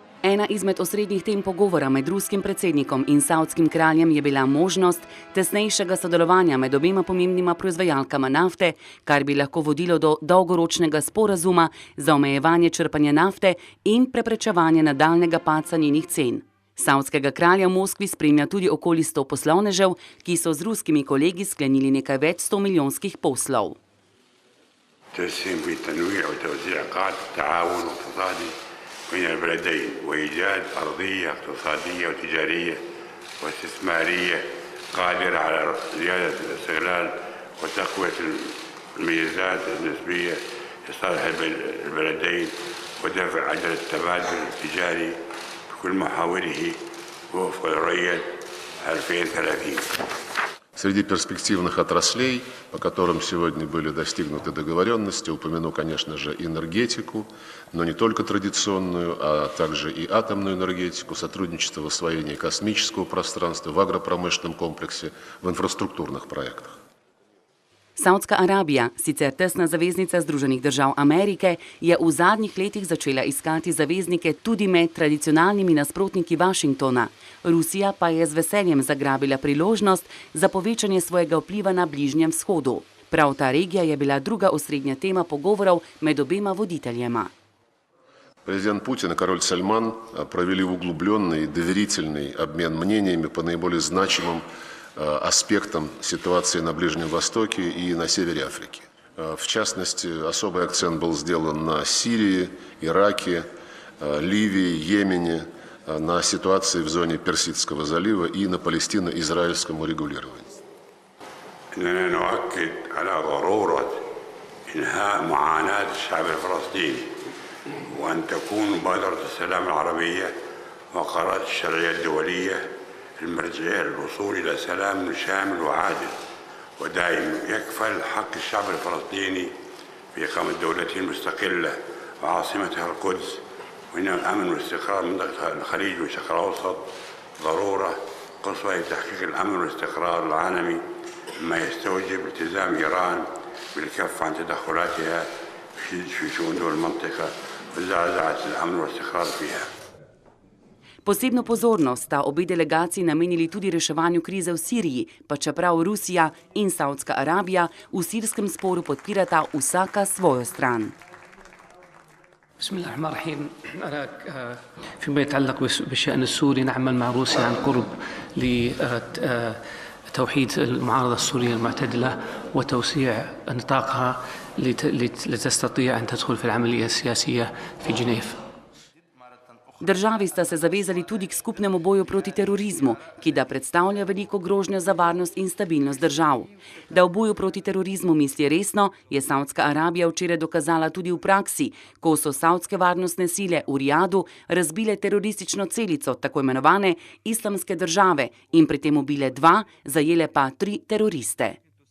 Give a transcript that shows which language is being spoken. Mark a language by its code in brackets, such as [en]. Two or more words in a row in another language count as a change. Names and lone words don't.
[sl] Ena izmed osrednjih tem pogovora med ruskim predsednikom in savdskim kraljem je bila možnost tesnejšega sodelovanja med obema pomembnima proizvajalkama nafte, kar bi lahko vodilo do dolgoročnega sporazuma za omejevanje črpanja nafte in preprečevanje nadaljnjega padca njenih cen. Savdskega kralja v Moskvi spremlja tudi okoli 100 poslovnežev, ki so z ruskimi kolegi sklenili nekaj več 100 milijonskih poslov. [ar] من البلدين وإيجاد أرضية اقتصادية وتجارية واستثمارية قادرة على زيادة الاستغلال وتقوية الميزات النسبية لصالح البلدين ودفع عجلة التبادل التجاري بكل محاوله وفق الرؤية 2030. [ru] Среди перспективных отраслей, по которым сегодня были достигнуты договоренности, упомяну, конечно же, энергетику, но не только традиционную, а также и атомную энергетику, сотрудничество в освоении космического пространства, в агропромышленном комплексе, в инфраструктурных проектах. [sl] Saudska Arabija, sicer tesna zaveznica Združenih držav Amerike, je v zadnjih letih začela iskati zaveznike tudi med tradicionalnimi nasprotniki Washingtona. Rusija pa je z veseljem zagrabila priložnost za povečanje svojega vpliva na Bližnjem vzhodu. Prav ta regija je bila druga osrednja tema pogovorov med obema voditeljema. [ru] Президент Путин и король Сальман провели углубленный и доверительный обмен мнениями по наиболее значимым аспектам ситуации на Ближнем Востоке и на севере Африки. В частности, особый акцент был сделан на Сирии, Ираке, Ливии, Йемене, на ситуации в зоне Персидского залива и на палестино-израильском урегулировании. [ar] إننا نؤكد على ضرورة إنهاء معاناة الشعب الفلسطيني وأن تكون مبادرة السلام العربية وقرارات الشرعية الدولية المرجعية للوصول إلى سلام شامل وعادل ودائم يكفل حق الشعب الفلسطيني في إقامة دولته المستقلة وعاصمتها القدس وإن الأمن والاستقرار منطقة الخليج والشرق الأوسط ضرورة قصوى لتحقيق الأمن والاستقرار العالمي مما يستوجب التزام إيران بالكف عن تدخلاتها في شؤون دول المنطقة وزعزعة الأمن والاستقرار فيها. [sl] Posebno pozornost sta obe delegaciji namenili tudi reševanju krize v Siriji, pa čeprav Rusija in Saudska Arabija v sirskem sporu podpirata vsaka svojo stran. [ar] بسم الله الرحمن الرحيم. فيما يتعلق بالشأن السوري نعمل مع روسيا عن قرب لتوحيد المعارضة السورية المعتدلة وتوسيع نطاقها لتستطيع أن تدخل في العملية السياسية في جنيف. [sl] Državi sta se zavezali tudi k skupnemu boju proti terorizmu, ki da predstavlja veliko grožnjo za varnost in stabilnost držav. Da v boju proti terorizmu misli resno, je Saudska Arabija včeraj dokazala tudi v praksi, ko so saudske varnostne sile v Rijadu razbile teroristično celico tako imenovane Islamske države in pri tem ubile 2, zajele pa 3 teroriste.